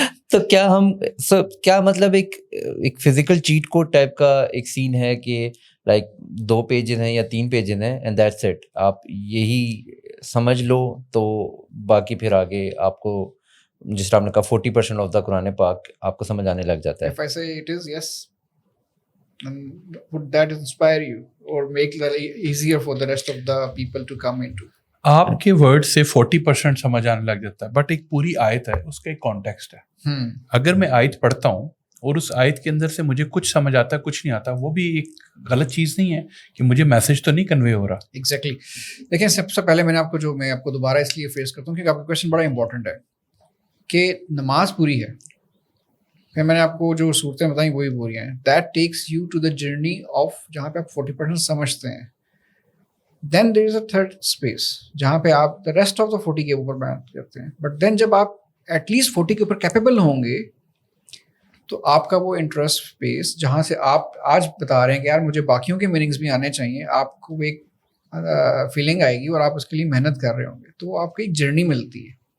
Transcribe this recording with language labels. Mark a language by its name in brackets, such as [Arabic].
[Urdu] تو کیا ہم کیا مطلب ایک فزیکل چیٹ کوڈ ٹائپ کا ایک سین ہے کہ لائک 2 پیجز ہیں یا 3 پیجز ہیں [English] and that's it, [Urdu] آپ یہی سمجھ لو تو باقی پھر آگے آپ کو جس طرح آپ نے کہا 40% آف دا قرآن پاک آپ کو سمجھ آنے لگ جاتا ہے. [English] If I say it is, yes, and would that inspire you or make it easier for the rest of the people to come into? [Urdu] آپ کے ورڈ سے 40% سمجھ آنے لگ جاتا ہے, بٹ ایک پوری آیت ہے, اس کا ایک کانٹیکسٹ ہے. اگر میں آیت پڑھتا ہوں اور اس آیت کے اندر سے مجھے کچھ سمجھ آتا ہے, کچھ نہیں آتا, وہ بھی ایک غلط چیز نہیں ہے کہ مجھے میسج تو نہیں کنوے ہو رہا. [English] Exactly. [Urdu] دیکھیں سب سے پہلے میں آپ کو دوبارہ اس لیے فیس کرتا ہوں کیونکہ آپ کا کویشچن بڑا امپورٹنٹ ہے کہ نماز پوری ہے, پھر میں نے آپ کو جو صورتیں بتائیں وہی پوری ہیں. [English] that takes you to the journey of [Urdu] جہاں پہ آپ 40% سمجھتے ہیں. [English] then there is a third space [Urdu] جہاں پہ آپ [English] the rest of the 40 [Urdu] کے اوپر محنت کرتے ہیں. بٹ دین جب آپ ایٹ لیسٹ 40 کے اوپر کیپیبل ہوں گے تو آپ کا وہ انٹرسٹ اسپیس جہاں سے آپ آج بتا رہے ہیں کہ یار مجھے باقیوں کے میننگس بھی آنے چاہیے, آپ کو ایک فیلنگ آئے گی اور آپ اس کے لیے محنت کر رہے ہوں گے, تو آپ کو ایک جرنی ملتی ہے.